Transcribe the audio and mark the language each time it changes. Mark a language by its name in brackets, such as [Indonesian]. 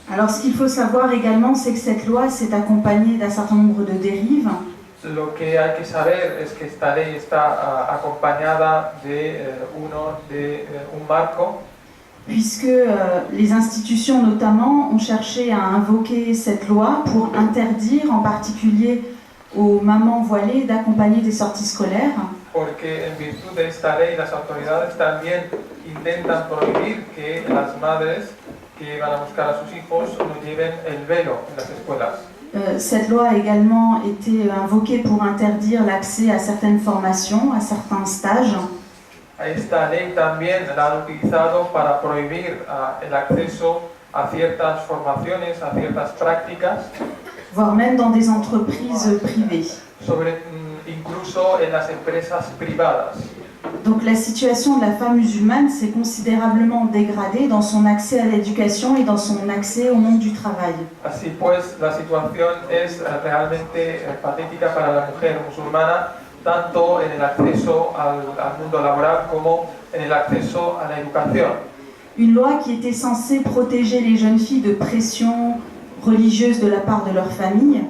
[French] Alors, ce qu'il faut savoir également, c'est que cette loi s'est accompagnée d'un certain nombre de dérives. [Spanish] Lo que hay que saber es que esta ley está acompañada de un marco, [French] puisque les institutions notamment ont cherché à invoquer cette loi pour interdire en particulier aux mamans voilées d'accompagner des sorties scolaires. [Spanish] Porque en virtud de esta ley las autoridades también intentan prohibir que las madres que van a buscar a sus hijos no lleven el velo en las escuelas. [French] Cette loi a également été invoquée pour interdire l'accès à certaines formations, à certains stages. [Spanish] Esta ley también la han utilizado para prohibir el acceso a ciertas formaciones, a ciertas prácticas, [French] voire même dans des entreprises privées. [Spanish] Incluso en las empresas privadas. [French] Donc la situation de la femme musulmane s'est considérablement dégradée dans son accès à l'éducation et dans son accès au monde du travail. [Spanish] Así pues, la situación es realmente patética para la mujer musulmana, tanto en el acceso al mundo laboral como en el acceso a la educación. [French] Une loi qui était censée protéger les jeunes filles de pression religieuse de la part de leur famille.